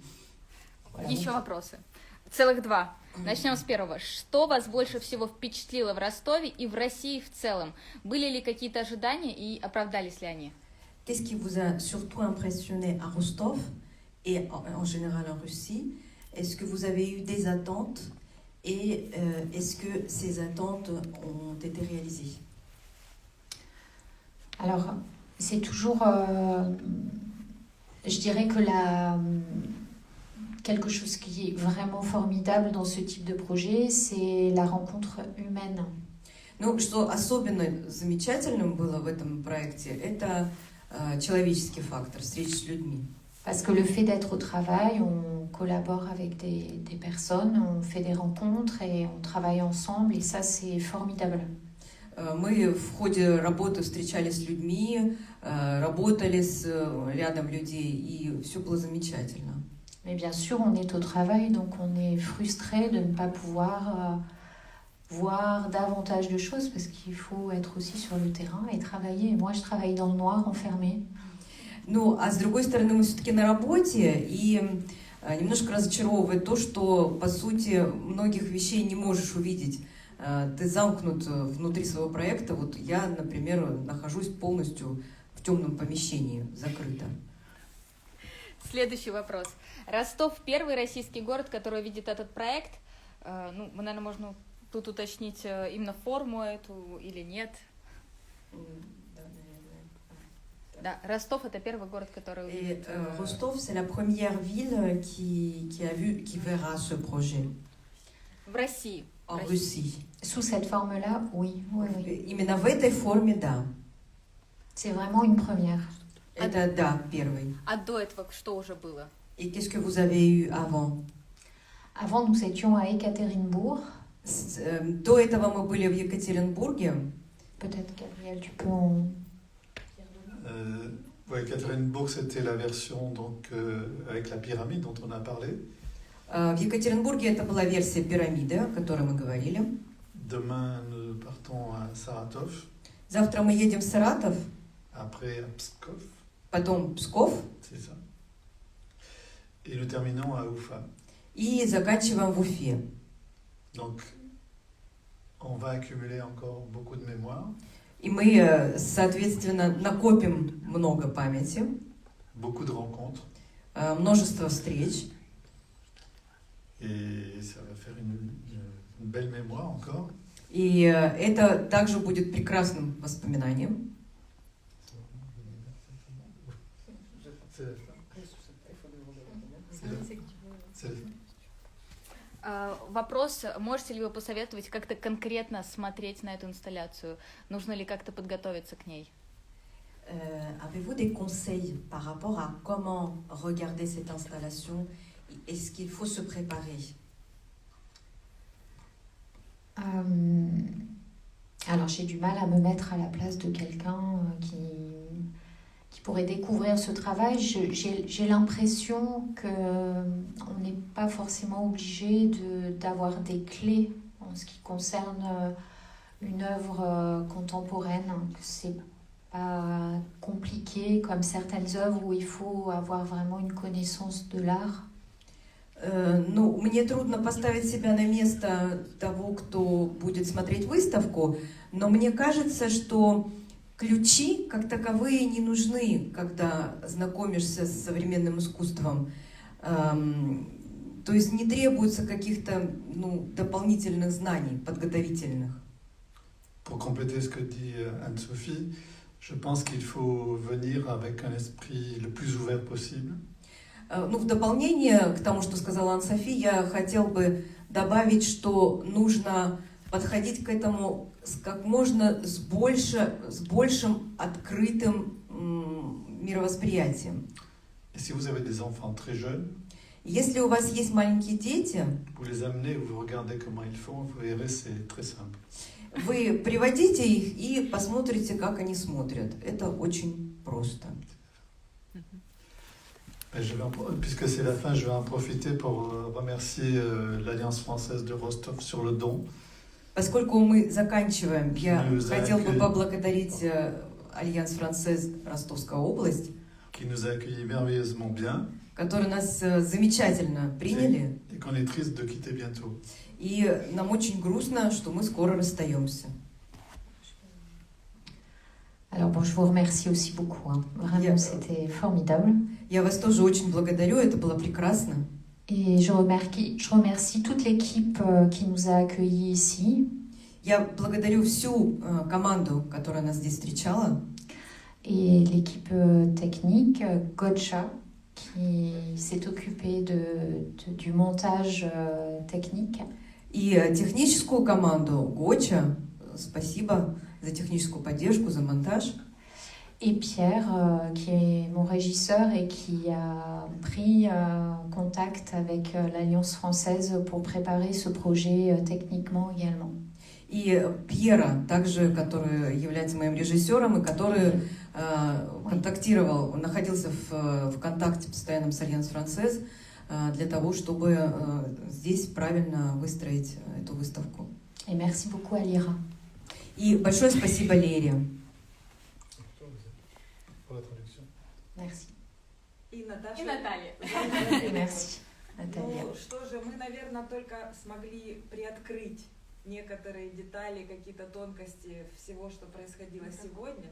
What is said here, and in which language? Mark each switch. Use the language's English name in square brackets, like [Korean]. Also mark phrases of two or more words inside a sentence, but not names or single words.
[Russian] Еще вопросы. Целых 2. Начнем с первого. Что вас больше всего впечатлило в Ростове и в России в целом? Были ли какие-то ожидания и оправдались ли они? [French] Qu'est-ce qui vous a surtout impressionné à Rostov et en général en Russie? Est-ce que vous avez eu des attentes et est-ce que ces attentes ont été réalisées? Alors, c'est toujours, je dirais que quelque chose qui est vraiment formidable dans ce type de projet, c'est la rencontre humaine. [Russian] Ну, что особенно замечательным было в этом проекте, это человеческий фактор, встреча с людьми. [French] Parce que le fait d'être au travail, on collabore avec des personnes, on fait des rencontres et on travaille ensemble, et ça, c'est formidable. [Russian] Мы в ходе работы встречались с людьми, работали с рядом людей, и все было замечательно. [French] Mais bien sûr, on est au travail, donc on est frustré de ne pas pouvoir voir davantage de choses, parce qu'il faut être aussi sur le terrain et travailler. Et moi, je travaille dans le noir, enfermée. [Russian] Ну, а с другой стороны, мы все-таки на работе, и немножко разочаровывает то, что, по сути, многих вещей не можешь увидеть. Ты замкнут внутри своего проекта. Вот я, например, нахожусь полностью в темном помещении, закрыто. Следующий вопрос. Ростов – первый российский город, который видит этот проект. Ну, мы, наверное, можно тут уточнить именно форму эту или нет. Да, Ростов – это первый город, который увидит. [French] Ростов, c'est la première ville qui verra ce projet. [Russian] В России. [French] En Russie. Sous cette forme-là, oui. [Russian] Именно в этой форме, да. [French] C'est vraiment une première. [Russian] Это, да, первый. А до этого что уже было? [French] Et qu'est-ce que vous avez eu avant? Avant, nous étions à Ekaterinbourg. [Russian] До этого мы были в Екатеринбурге. [French] Peut-être, Gabriel, tu peux en... Oui, Ekaterinbourg, c'était la version donc, avec la pyramide dont on a parlé. [Russian] В Екатеринбурге это была версия пирамиды, о которой мы говорили. [French] Demain, nous partons à Saratov. [Russian] Завтра мы едем в Саратов. [French] Après, à Pskov. [Russian] Потом Псков. [French] C'est ça. Et nous terminons à Ufa. [Russian] И заканчиваем в Уфе. [French] Donc, on va accumuler encore beaucoup de mémoire. [Russian] И мы, соответственно, накопим много памяти. [French] Beaucoup de rencontres. [Russian] Множество встреч. [French] Et ça va faire une belle mémoire encore. [Russian] И это также будет прекрасным воспоминанием. Вопрос, можете ли вы посоветовать как-то конкретно смотреть на эту инсталляцию? Нужно ли как-то подготовиться к ней? [French] Avez-vous des conseils par rapport à comment regarder cette installation? Est-ce qu'il faut se préparer? Alors, j'ai du mal à me mettre à la place de quelqu'un qui pourrait découvrir ce travail. J'ai l'impression qu'on n'est pas forcément obligé d'avoir des clés en ce qui concerne une œuvre contemporaine, que c'est pas compliqué comme certaines œuvres où il faut avoir vraiment une connaissance de l'art. [Russian] Ну, мне трудно поставить себя на место того, кто будет смотреть выставку, но мне кажется, что ключи как таковые не нужны, когда знакомишься с современным искусством. То есть не требуется каких-то дополнительных знаний, подготовительных. [French] Pour compléter ce que dit Anne-Sophie, je pense qu'il faut venir avec un esprit le plus ouvert possible. [Russian] В дополнение к тому, что сказала Анна-Софи, я хотел бы добавить, что нужно подходить к этому как можно с большим открытым мировосприятием. [French] Et si vous avez des enfants très jeunes, [Russian] если у вас есть маленькие дети, [French] vous les amenez, vous regardez comment ils font, vous verrez, c'est très simple. [Russian] Вы приводите их и посмотрите, как они смотрят. Это очень просто. [French] Puisque c'est la fin, je vais en profiter pour remercier l'Alliance française de Rostov sur le don. [Russian] Поскольку мы заканчиваем, я хотел бы поблагодарить Альянс Францез Ростовская область, [French] qui nous a accueillis merveilleusement bien. [Russian] которые нас замечательно приняли. [French] Et qu'on est triste de quitter bientôt. [Russian] И нам очень грустно, что мы скоро расстаемся. [French] Alors bon, je vous remercie aussi beaucoup. Hein. Vraiment, c'était formidable. [Russian] Я вас тоже очень благодарю, это было прекрасно. [French] Et je remercie toute l'équipe qui nous a accueillis ici. [Russian] Я благодарю всю команду, которая нас здесь встречала. [French] Et l'équipe technique, Gotcha, qui s'est occupée du montage technique. [Russian] И техническую команду Гоча, спасибо за техническую поддержку, за монтаж. [French] Et Pierre, qui est mon régisseur et qui a pris contact avec l'Alliance française pour préparer ce projet techniquement également. [Russian] И Пьера, также, который является моим режиссером и который контактировал, находился в контакте постоянном с Альянс Франсез для того, чтобы здесь правильно выстроить эту выставку. [French] Et merci beaucoup à Lyra. [Russian] И большое спасибо Лере. [French] Merci. [Russian] И Наташа. И Наталья. [French] Merci, Наталья. [Russian] Ну что же, мы, наверное, только смогли приоткрыть некоторые детали, какие-то тонкости всего, что происходило сегодня.